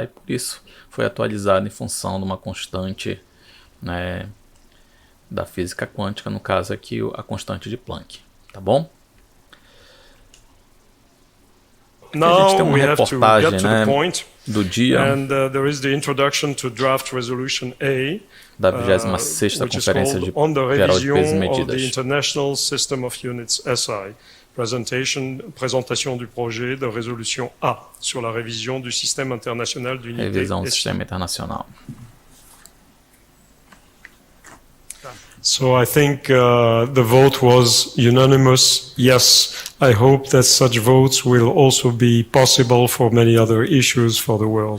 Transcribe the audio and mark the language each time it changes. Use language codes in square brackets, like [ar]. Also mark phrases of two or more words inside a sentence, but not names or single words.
[pt] E por isso foi atualizado em função de uma constante, né, da física quântica, no caso aqui a constante de Planck. Tá bom? Aqui a gente tem uma reportagem, né, do dia [en] there is the introduction to draft resolution A, [pt] da 26ª Conferência Geral de Pesos e Medidas. [en] The International System of Units SI. [fr] Présentation du projet de résolution A sur la révision du système international d'unité. [pt] Revisão do sistema internacional. [en] So I think the vote was unanimous. Yes, I hope that such votes will also be possible for many other issues for the world.